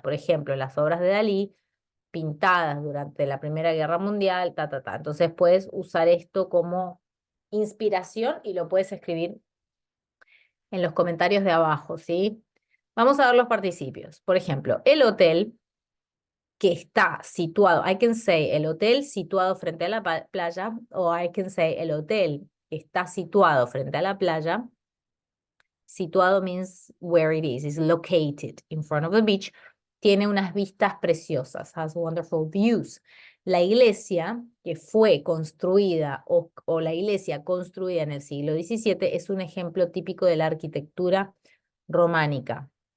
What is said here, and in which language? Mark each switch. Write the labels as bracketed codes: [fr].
[es] Por ejemplo, las obras de Dalí, pintadas durante la Primera Guerra Mundial, Entonces puedes usar esto como inspiración y lo puedes escribir en los comentarios de abajo, ¿sí? Vamos a ver los participios. Por ejemplo, el hotel que está situado, [en] I can say [es] el hotel situado frente a la playa, o I can say el hotel que está situado frente a la playa. [en] Situado means where it is located in front of the beach. [es] Tiene unas vistas preciosas, [en] has wonderful views. [es] La iglesia que fue construida o la iglesia construida en el siglo XVII es un ejemplo típico de la arquitectura románica.